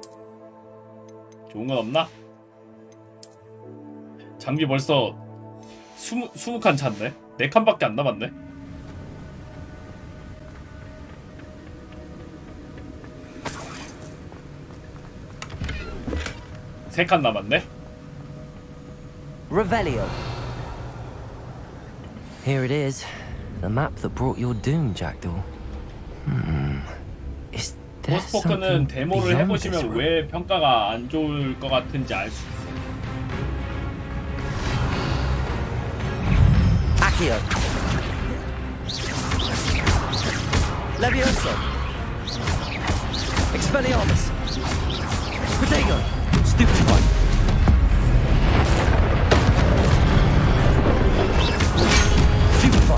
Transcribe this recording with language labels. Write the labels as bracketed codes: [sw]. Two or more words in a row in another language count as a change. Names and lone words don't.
[ko] 좋은 건 없나? 장비 벌써 20칸 찼네? 4칸밖에 안 남았네? 세 칸 남았네? Revelio. [en] Here it is. The map that brought your doom, Jackdaw. Is there [ko] 포스포크는 [en] something [ko] 데모를 [en] beyond this [ko] 해보시면 [en] room? [ko] 왜 평가가 안 좋을 것 같은지 알 수 있어요. Accio. Levioso. Expelliarmus. Protego. Stupefy. Stupefy.